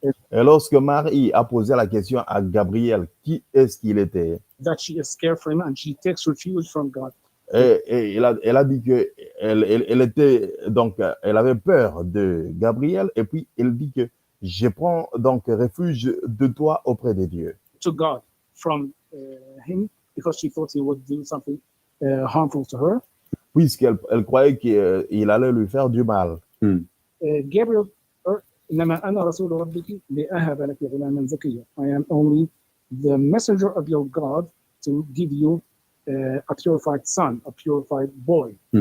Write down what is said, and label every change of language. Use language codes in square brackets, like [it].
[fr] Et lorsque Marie a posé la question à Gabriel, qui est-ce qu'il était? [en] that she is scared from him and she takes refuge from God. [fr] Et elle a dit que elle était donc elle avait peur de Gabriel et puis elle dit que je prends donc refuge de toi auprès de Dieu. [en] To God from him because she thought he would do something harmful to her. [fr] Puisqu'elle croyait qu'il allait lui faire du mal. [ar] Gabriel, إنما أنا رسول ربك لأهب لك غلاما زكيا. [en] I am only the messenger of your God to give you a purified son, a purified boy.